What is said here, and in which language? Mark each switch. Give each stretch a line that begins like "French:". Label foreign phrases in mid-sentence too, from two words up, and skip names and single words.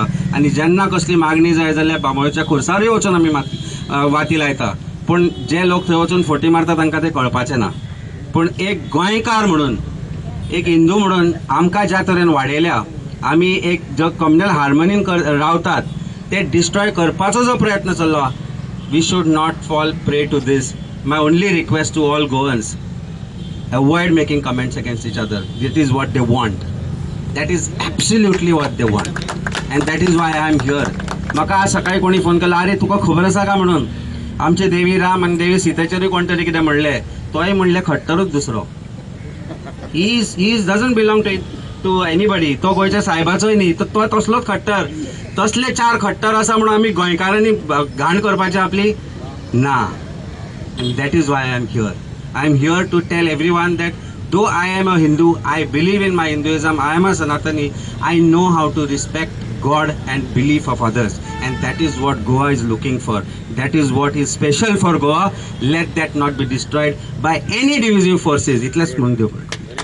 Konkani: आनी जेन्ना कसली मागणी जाय जाल्यार बांबोळेच्या खुर्सारूय वचून आमी वाती लायता. पूण जे लोक थंय वचून फोटी मारता तांकां तें कळपाचें ना. पूण एक गोंयकार म्हणून, एक हिंदू म्हणून आमकां ज्या तरेन वाडयल्या, आमी एक जो कम्युनल हार्मनीन रावतात ते डिस्ट्रॉय करपाचो जो प्रयत्न चल्लो,
English: we should not fall prey to this. My only request to all Goans, avoid making comments against each other. That is what they want. That is absolutely what they want. And that is why I am here.
Konkani: म्हाका आज सकाळी कोणी फोन केला, अरे तुका खबर आसा का म्हणून, आमचे देवी राम आनी देवी सीतेचेरूय कोण तरी कितें म्हणलें, तोय म्हणलें खट्टरूच दुसरो.
English: He doesn't belong to anybody.
Konkani: तो गोंयच्या साहेबाचोय न्ही, तो तसलोच खट्टर. तसले 4 खट्टर आसा म्हणून आमी गोंयकारांनी घाण करपाची आपली ना.
English: And that is why I am here. I am here to tell everyone that though I am a Hindu, I believe in my Hinduism, I am a Sanatani, I know how to respect God and belief of others. And that is what Goa is looking for. That is what is special for Goa. Let that not be destroyed by any divisive forces.
Konkani: Itlas म्हणून देव.